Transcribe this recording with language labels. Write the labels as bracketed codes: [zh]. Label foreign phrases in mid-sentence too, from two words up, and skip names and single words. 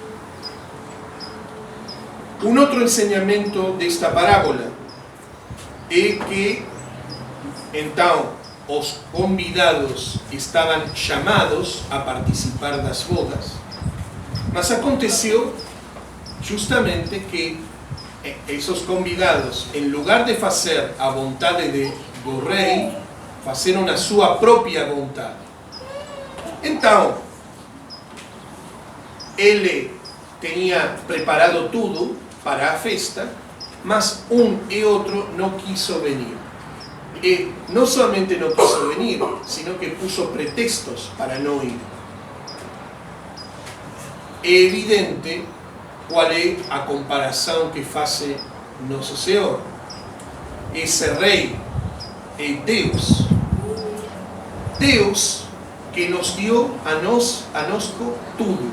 [pt] Um outro ensinamento desta parábola é que, então, os convidados estavam chamados a participar das bodas, mas aconteceu justamente que esses convidados, em lugar de fazer a vontade do rei, fizeram a sua própria vontade. Então, ele tinha preparado tudo para a festa, mas um e outro não [es] quiso venir. [pt] E não somente não [es] quiso venir, sino que puso pretextos [pt] para não ir. É evidente qual é a comparação que faz Nosso Senhor. Esse rei é Deus. Deus que nos deu a nós tudo.